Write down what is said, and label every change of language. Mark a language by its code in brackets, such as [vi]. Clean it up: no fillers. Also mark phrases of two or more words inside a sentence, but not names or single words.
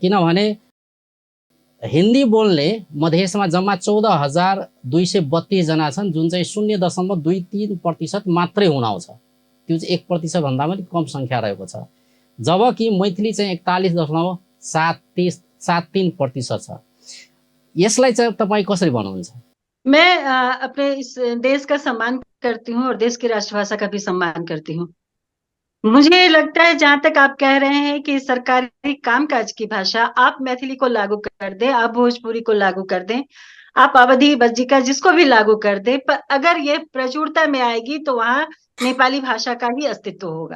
[ne] किनभने हिन्दी बोल्ने मधेसमा जम्मा 14,232 जना छन्, जुन चाहिँ 0.23% मात्रै हुन आउँछ। त्यो चाहिँ 1% भन्दा पनि कम सङ्ख्या रहेको छ। जबकि मैथिली चाहिँ 41.73% छ। यसलाई चाहिँ तपाईँ कसरी बनाउनुहुन्छ? [hi] मैं अपने इस देश का सम्मान करती हूँ और देश की राष्ट्रभाषा का भी सम्मान करती हूँ। मुझे लगता है, जहां तक आप कह रहे हैं कि सरकारी कामकाज की भाषा, आप मैथिली को लागू कर दें, आप भोजपुरी को लागू कर दें, आप अवधी, बज्जिका जिसको भी लागू कर दें, पर अगर ये प्रचुरता में आएगी तो वहां नेपाली भाषा का ही अस्तित्व होगा।